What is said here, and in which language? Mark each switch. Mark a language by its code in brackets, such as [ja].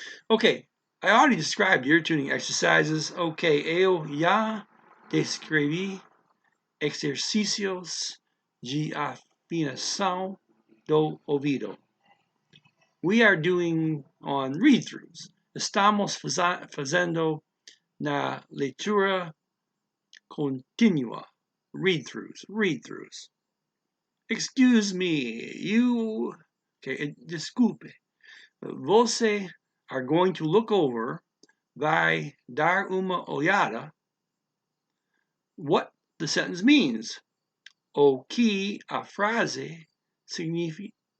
[en] Okay, I already described ear tuning exercises. [pt] Okay, eu já descrevi exercícios de afinação do ouvido. [en] We are doing on read-throughs. [pt] Estamos fazendo na leitura contínua. [en] Read-throughs. Excuse me, you... [pt] Okay, desculpe. Você [en] are going to look over, [pt] vai dar uma olhada, [en] what the sentence means, [pt] o que a frase significa.